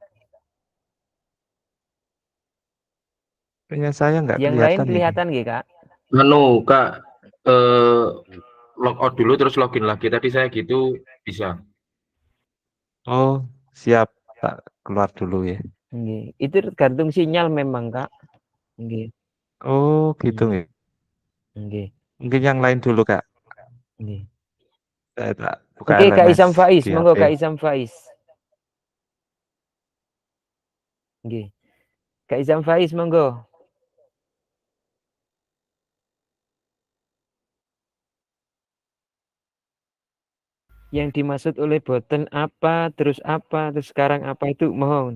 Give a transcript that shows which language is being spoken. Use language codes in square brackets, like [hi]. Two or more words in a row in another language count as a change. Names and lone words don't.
[id] Punya saya enggak Yang kelihatan. lain kelihatan nggih, Kak? Kak, log out dulu terus login lagi. Tadi saya gitu bisa. Oh, siap. Tak keluar dulu ya. Nggih. Itu tergantung sinyal memang, Kak. Nggih. Oh, gitu nggih. Nggih. Mungkin yang lain dulu, Kak. Nggih. Saya tak buka Oke, Kak LMS Isam Faiz, di monggo HP. Kak Isam Faiz. Nggih. Kak Isam Faiz, monggo. Yang dimaksud oleh Burton apa, terus sekarang apa itu mohon.